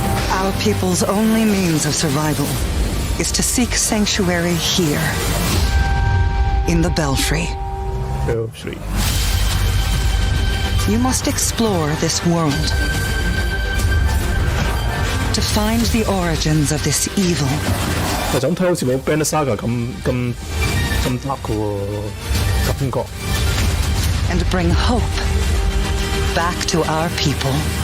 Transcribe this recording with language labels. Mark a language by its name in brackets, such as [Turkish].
[English] Our people's only means of survival is to seek sanctuary here, in the Belfry. Belfry. You must explore this world to find the origins of this evil. [Cantonese] 就咁睇好似冇 Banner Saga 咁 dark 嘅喎感覺。 [English] And bring hope back to our people.